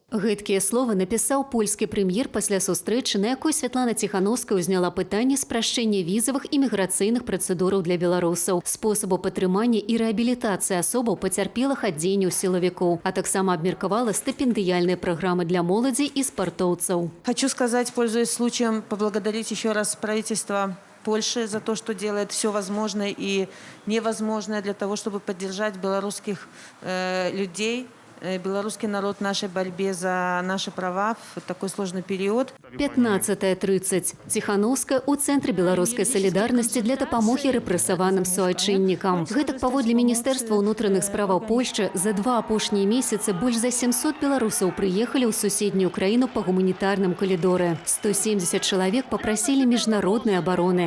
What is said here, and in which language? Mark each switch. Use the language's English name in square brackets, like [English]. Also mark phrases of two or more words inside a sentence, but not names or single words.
[Belarusian] Гэткія словы напісаў польскі прэм'ер пасля сустрэчы, на якой Святлана Тихановская ўзняла пытанне спрашчэння візавых і міграцыйных працэдураў для беларусаў, спосабу падтрымання і рэабілітацыі асобаў пацярпелых ад дзеянняў сілавікоў, а таксама абмеркавала стыпендыяльныя праграмы для моладзі і спартоўцаў. [Russian] Хочу сказать, пользуясь случаем, поблагодарить еще раз правительство Польши за то, что делает все возможное и невозможное для того, чтобы поддержать белорусских людей, белорусский народ в нашей борьбе за наши права в такой сложный период. [Belarusian] 15:30. Тихановская у Цэнтры беларускай салідарнасці для дапамогі рэпрэсаваным суайчыннікам. Гэтак паводле Міністэрства ўнутраных справаў Польшчы за 2 апошнія месяцы больш за 700 беларусаў прыехалі ў суседнюю краіну па гуманітарным калідоры. 170 чалавек папрасілі міжнароднай абароны.